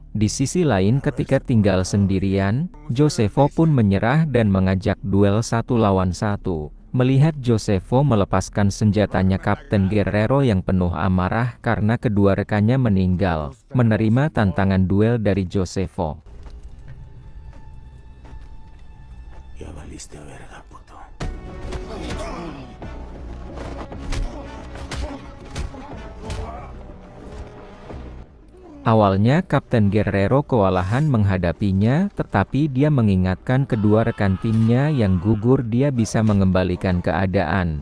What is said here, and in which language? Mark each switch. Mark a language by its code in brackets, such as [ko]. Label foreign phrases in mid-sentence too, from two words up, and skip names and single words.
[id] Di sisi lain, ketika tinggal sendirian, Josefo pun menyerah dan mengajak duel 1 lawan 1. Melihat Josefo melepaskan senjatanya, Kapten Guerrero yang penuh amarah karena kedua rekannya meninggal, menerima tantangan duel dari Josefo. [es] Ya valiste verga, puto. [id] Awalnya Kapten Guerrero kewalahan menghadapinya, tetapi dia mengingatkan kedua rekan timnya yang gugur dia bisa mengembalikan keadaan.